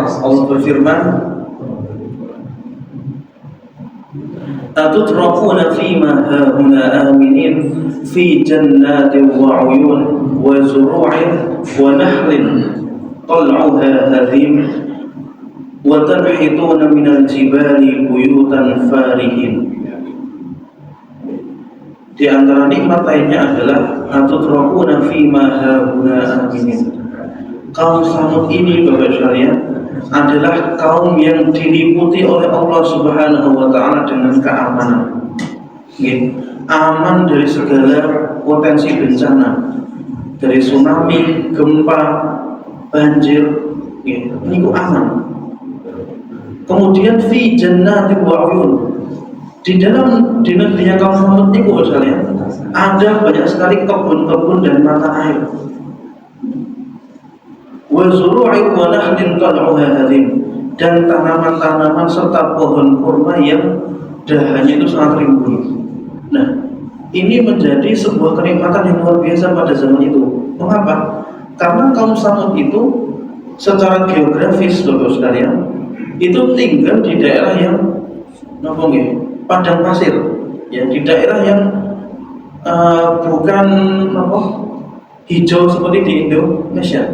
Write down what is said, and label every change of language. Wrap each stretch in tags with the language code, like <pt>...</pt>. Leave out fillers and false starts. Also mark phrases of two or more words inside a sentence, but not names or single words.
<id>Allah berfirman,</id> <ar>"أتتركون في ما هاهنا آمنين في جنات و عيون و زروع و نخل طلعها هضيم و تنحتون من الجبال بيوتا فارهين."</ar> <id>Di antara nikmat lainnya adalah</id> <ar>أتتركون في ما هاهنا آمنين.</ar> <id>Kaum Tsamud ini, Bapak sekalian, adalah kaum yang diliputi oleh Allah</id> <ar>سبحانه و تعالى</ar> <id>dengan keamanan. Aman dari segala potensi bencana, dari tsunami, gempa, banjir, ini ku aman.</id> <ar>Kemudian في جنات و عيون,</ar> <id>di negerinya kaum Samud itu misalnya ada banyak sekali kebun-kebun dan mata air.</id> <ar>و زروع و نخل طلعها هضيم,</ar> <id>dan tanaman-tanaman serta pohon kurma yang dahannya itu sangat rimbun. Nah, ini menjadi sebuah kenikmatan yang luar biasa pada zaman itu. Mengapa? Karena kaum Samud itu secara geografis, Bapak sekalian, itu tinggal di daerah yang padang pasir, ya, di daerah yang bukan hijau seperti di Indonesia.</id>